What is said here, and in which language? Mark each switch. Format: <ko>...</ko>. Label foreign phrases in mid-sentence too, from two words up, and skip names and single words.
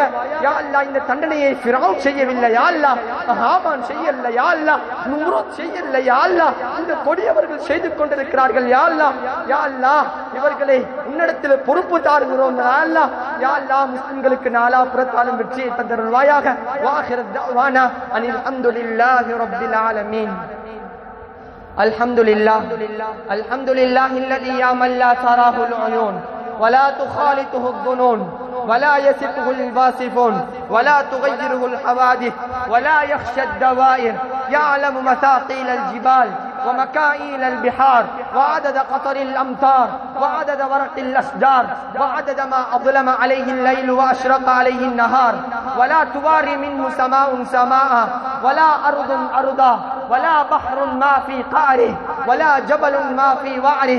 <ta>யா அல்லாஹ் இந்த தண்டனையை ஃபிரௌன் செய்யவில்லை யா அல்லாஹ், ஹாமான் செய்யல யா அல்லாஹ், நம்ரூத் செய்யல யா அல்லாஹ், இந்த கொடியவர்கள் செய்து கொண்டிருக்கிறார்கள் யா அல்லாஹ். யா அல்லாஹ் இவர்களை உன்னிடத்தில் பொறுப்பு தாருகிறோம் யா அல்லாஹ். யா அல்லாஹ் முஸ்லிம்களுக்கு நாலா புறத்தாலும் வெற்றியை தந்தருள்வாயாக.</ta> <ar>وآخر دعوانا أن الحمد لله رب العالمين. الحمد لله الذي يا من لا تراه العيون ولا تخالطه الظنون ولا يسفه الواصفون ولا تغيره الحوادث ولا يخشى الدوائر، يعلم مثاقيل الجبال ومكائل البحار وعدد قطر الأمطار وعدد ورق الأشجار وعدد ما أظلم عليه الليل وأشرق عليه النهار، ولا تواري منه سماء سماء ولا أرض أرضا ولا بحر ما في قعره ولا جبل ما في وعره.</ar>